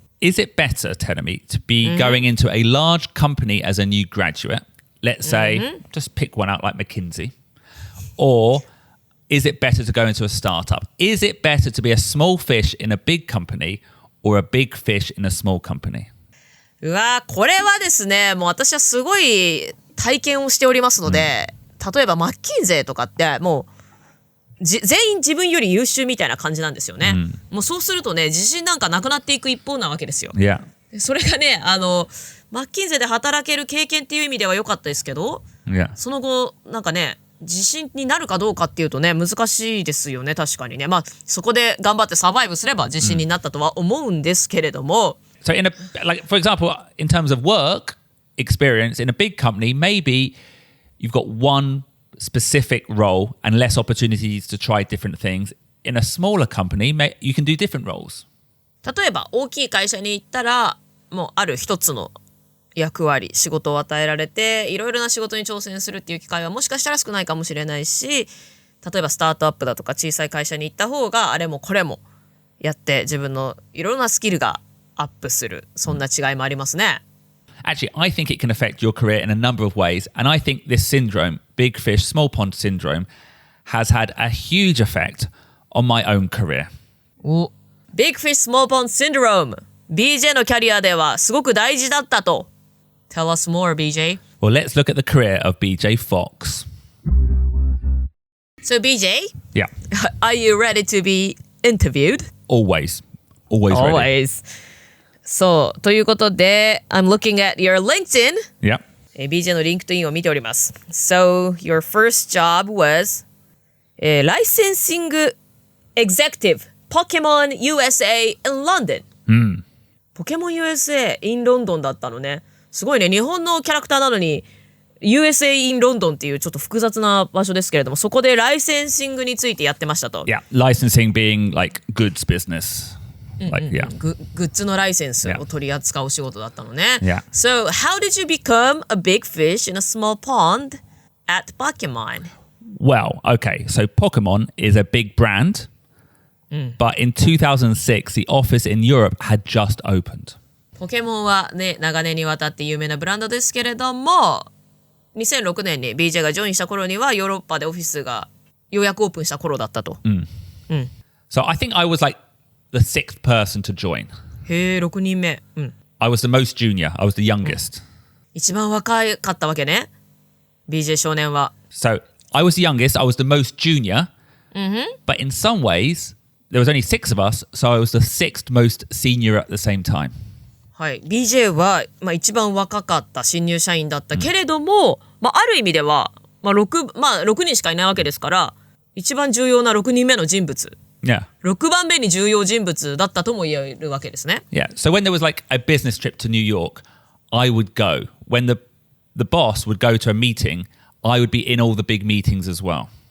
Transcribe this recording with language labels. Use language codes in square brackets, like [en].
[en] Is it better, Terumi, to be going into a large company as a new graduate? Let's say, just pick one out like McKinsey. Or is it better to go into a startup? Is it better to be a small fish in a big company or a big fish in a small company? [ja] うわー、これはですね、もう私はすごい体験をしておりますので、例えばマッキンゼーとかってもう全員自分より優秀みたいな感じなんですよね。もうそうするとね、自信なんかなくなっていく一方なわけですよ。 [en] Yeah. [ja] それがね、マッキンゼーで働ける経験っていう意味では良かったですけど、その後なんかね、自信になるかどうかっていうとね、難しいですよね、確かにね。そこで頑張ってサバイブすれば自信になったとは思うんですけれども。 [en] So for example, in terms of work experience in a big company, maybe you've got one specific role and less opportunities to try different things. In a smaller company, you can do different roles. [ja] 例えば大きい会社に行ったら、もうある一つの役割、仕事を与えられて、いろいろな仕事に挑戦するっていう機会はもしかしたら少ないかもしれないし、例えばスタートアップだとか小さい会社に行った方があれもこれもやって自分のいろんなスキルがアップする、そんな違いもありますね。 [en] Actually, I think it can affect your career in a number of ways. And I think this syndrome, big fish, small pond syndrome, has had a huge effect on my own career. [ja] Big Fish Small Pond Syndrome BJ のキャリアではすごく大事だったと。 [en] Tell us more, BJ. Well, let's look at the career of BJ Fox. So, BJ? Yeah. Are you ready to be interviewed? Always. Always ready. Always. [ja] そう、ということで、 [en] I'm looking at your LinkedIn. Yeah. [ja] BJ の LinkedIn を見ております。 [en] So, your first job was licensing executive, Pokemon USA in London. [ja] Pokemon USA in London だったのね。すごいね、日本のキャラクターなのに USA in London っていうちょっと複雑な場所ですけれども、そこでライセンシングについてやってましたと。 [en] Yeah. Licensing being like goods business.Like, yeah. [ja] グッズのライセンスを取り扱うお仕事だったのね。 [en] Yeah. So, how did you become a big fish in a small pond at Pokemon? Well, okay. So Pokemon is a big brand, but in 2006, the office in Europe had just opened. [ja] ポケモンはね、長年にわたって有名なブランドですけれども、2006年に BJ がジョインした頃にはヨーロッパでオフィスがようやくオープンした頃だったと。 [en] So I think I was like the sixth person to join. [ja] へえ、6人目。 [en] I was the most junior. I was the youngest. [ja] 一番若かったわけね。BJ 少年は。 [en] So I was the youngest. I was the most junior. But in some ways, there was only 6 of us. So I was the 6th most senior at the same time. [ja] はい。 BJ は、一番若かった新入社員だったけれども、ある意味では、6人しかいないわけですから、一番重要な6人目の人物。 [en] Yeah. [ja] 6番目に重要人物だったとも言えるわけですね。 [en] Yeah. So when there was like a business trip to New York, I would go. When the boss would go to a meeting, I would be in all the big meetings as well.